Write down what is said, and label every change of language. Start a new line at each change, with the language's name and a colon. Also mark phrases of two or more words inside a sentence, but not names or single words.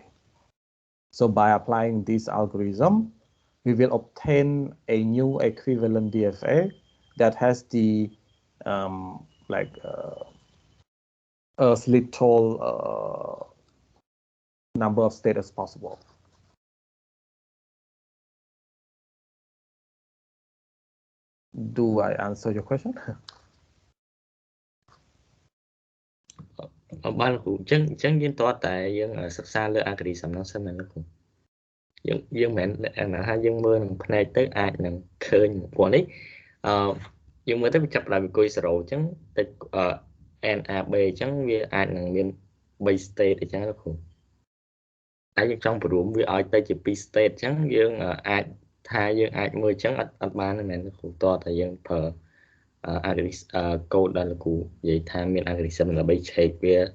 English: So by applying this algorithm, we will obtain a new equivalent DFA that has the as little number of states as possible. Do I answer your question?
Khmer: បានលោកគ្រូអញ្ចឹងយើងតើតែយើងសិក្សាលើ algorithm ហ្នឹងសិនណាលោកគ្រូយើងមិនមែនថាយើងមើលនឹង ផ្នែកទៅអាចនឹងឃើញព្រោះនេះយើងមើលទៅវាចាប់ផ្ដើមពីគុយ0អញ្ចឹងតិចNAB អញ្ចឹងវាអាចនឹងមាន3 state អញ្ចឹងលោកគ្រូតែយើងចង់ព្រមវាឲ្យទៅជា2 state អញ្ចឹងយើងអាចថាយើងអាចមើលអញ្ចឹងអត់បានទេមែនលោកគ្រូតើតែយើងប្រើ
English: algorithm code
Khmer: ដល់លោកគ្រូនិយាយថាមាន algorithm ដើម្បី check វា